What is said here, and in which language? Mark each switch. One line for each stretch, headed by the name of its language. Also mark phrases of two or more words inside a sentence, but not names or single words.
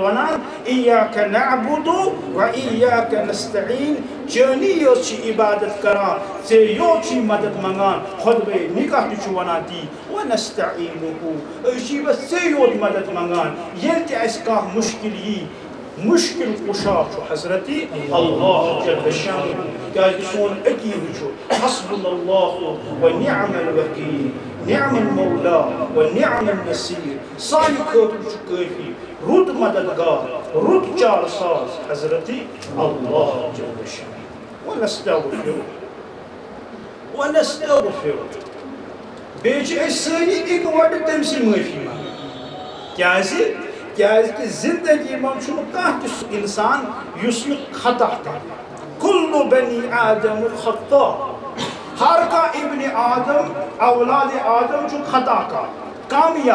Kashmiri: ونان
Arabic: ایاک نعبُدُ و ایاک نستعیٖن
Kashmiri: چٲنی یوت چھِ عبادت کران ژےٚ یوت چھُے مدد منگان خۄطبے نکاح تہِ چھُ ونان تی ونستعیٖنُہ أسۍ چھِ بس ژےٚ یوت مدد منگان ییٚلہِ تہِ اَسہِ کانٛہہ مُشکل یی مُشکل کُشا چھُ حضرت اللہ جل شانہ کیٛازِ سون عقیٖدٕ چھُ
Arabic: حسبنا اللہ و نعم الوکیٖل نعم المولا و نعم النصیر
Kashmiri: سانہِ خٲطرٕ چھُ کٲفی رُت مددگار رُت چارٕ ساز حضرت اللہ جل شانہ ونستغفر بیٚیہِ چھِ أسۍ سٲری اِکوٹہٕ تٔمۍ سٕے معٲفی منٛگان کیٛازِ کہ زندگی منٛز چھُنہٕ کانٛہہ تہِ سُہ اِنسان یُس نہٕ خطا کرِ
Arabic: کُلُّ بنی آدم خطا
Kashmiri: ہر کانٛہہ ابنِ آدم اولادِ آدم چھُ خطا کار کم یا